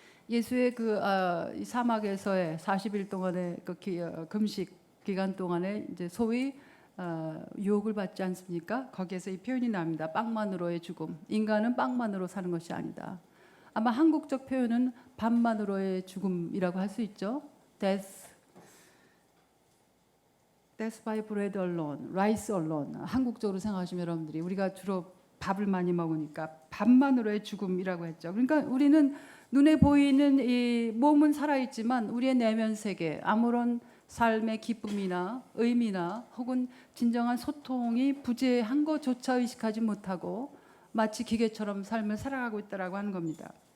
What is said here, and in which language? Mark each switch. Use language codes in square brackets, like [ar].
[ko] 예수의 그 사막에서의 40일 동안의 그 금식 기간 동안에 이제 소위 유혹을 받지 않습니까? 거기에서 이 표현이 나옵니다. 빵만으로의 죽음. 인간은 빵만으로 사는 것이 아니다. 아마 한국적 표현은 밥만으로의 죽음이라고 할 수 있죠. [en] Death by bread alone, rice alone. [ko] 한국적으로 생각하시면 여러분들이 우리가 주로 밥을 많이 먹으니까 밥만으로의 죽음이라고 했죠. 그러니까 우리는 눈에 보이는 이 몸은 살아있지만 우리의 내면 세계, 아무런 삶의 기쁨이나 의미나 혹은 진정한 소통이 부재한 것조차 의식하지 못하고 마치 기계처럼 삶을 살아가고 있다라고 하는 겁니다.